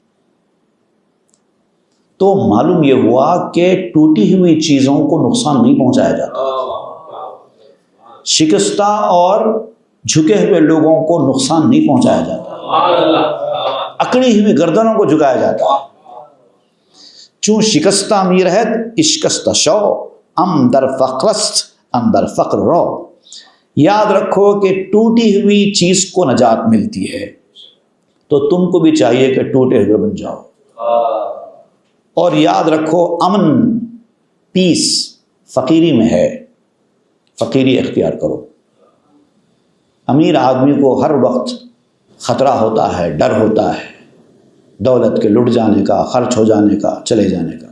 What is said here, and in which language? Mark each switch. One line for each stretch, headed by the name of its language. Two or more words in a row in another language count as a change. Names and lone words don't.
Urdu: تو معلوم یہ ہوا کہ ٹوٹی ہوئی چیزوں کو نقصان نہیں پہنچایا جاتا، شکستہ اور جھکے ہوئے لوگوں کو نقصان نہیں پہنچایا جاتا، اکڑی ہوئی گردنوں کو جھکایا جاتا۔
Persian: چوں شکستہ میرہت اشکستہ شو، ام در فقرست اندر فقر رو۔
Urdu: یاد رکھو کہ ٹوٹی ہوئی چیز کو نجات ملتی ہے، تو تم کو بھی چاہیے کہ ٹوٹے ہوئے بن جاؤ۔ اور یاد رکھو امن، پیس فقیری میں ہے، فقیری اختیار کرو۔ امیر آدمی کو ہر وقت خطرہ ہوتا ہے، ڈر ہوتا ہے دولت کے لٹ جانے کا، خرچ ہو جانے کا، چلے جانے کا۔